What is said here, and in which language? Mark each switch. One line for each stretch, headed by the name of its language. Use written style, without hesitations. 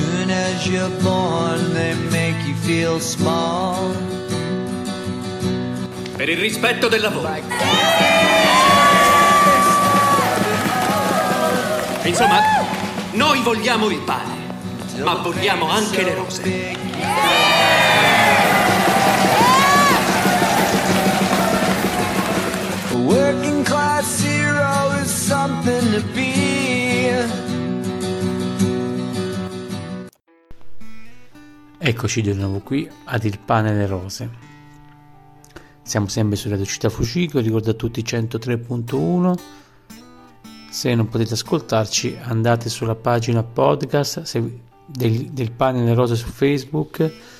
English: as you're born, they make you feel small.
Italian: Per il rispetto del lavoro. Insomma, noi vogliamo il pane, ma vogliamo anche le rose.
English: Working class hero is something to be.
Italian: Eccoci di nuovo qui ad Il Pane e le Rose. Siamo sempre su Radio Città Fucico, ricordo a tutti 103.1. Se non potete ascoltarci, andate sulla pagina podcast del Pane e le Rose su Facebook.